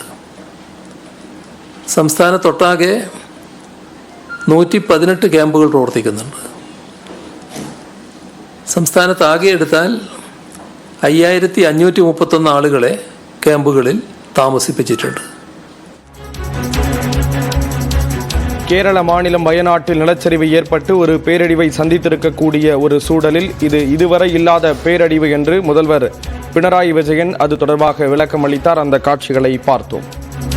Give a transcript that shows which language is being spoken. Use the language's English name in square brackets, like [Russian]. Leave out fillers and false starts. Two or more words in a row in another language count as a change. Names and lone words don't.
[Malayalam] സംസ്ഥാനത്തൊട്ടാകെ 118 ക്യാമ്പുകൾ പ്രവർത്തിക്കുന്നുണ്ട്. സംസ്ഥാനത്താകെ എടുത്താൽ 5531 ആളുകളെ ക്യാമ്പുകളിൽ താമസിപ്പിച്ചിട്ടുണ്ട്. [Tamil] கேரள மாநிலம் வயநாட்டில் நிலச்சரிவு ஏற்பட்டு ஒரு பேரழிவை சந்தித்திருக்கக்கூடிய ஒரு சூழலில் இது இதுவரை இல்லாத பேரழிவு என்று முதல்வர் பினராயி விஜயன் அது தொடர்பாக விளக்கம் அளித்தார். அந்த காட்சிகளை பார்த்தோம்.